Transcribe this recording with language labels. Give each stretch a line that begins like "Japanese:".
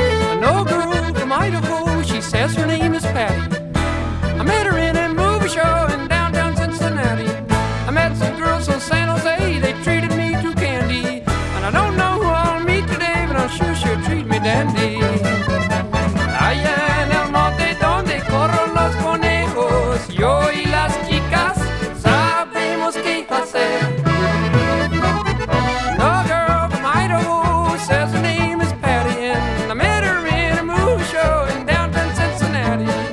English: I know a girl from Idaho, she says her name is Patty. I met her in a movie show in downtown Cincinnati. I met some girls from San Jose, they treated me to candy. And I don't know who I'll meet today, but I'm sure she'll treat me dandy.
Spanish: Allá en el monte donde corren los conejos, yo y las chicas sabemos qué hacer.
English: No girl from Idaho says her name is Patty, and I met her in a movie show in downtown Cincinnati.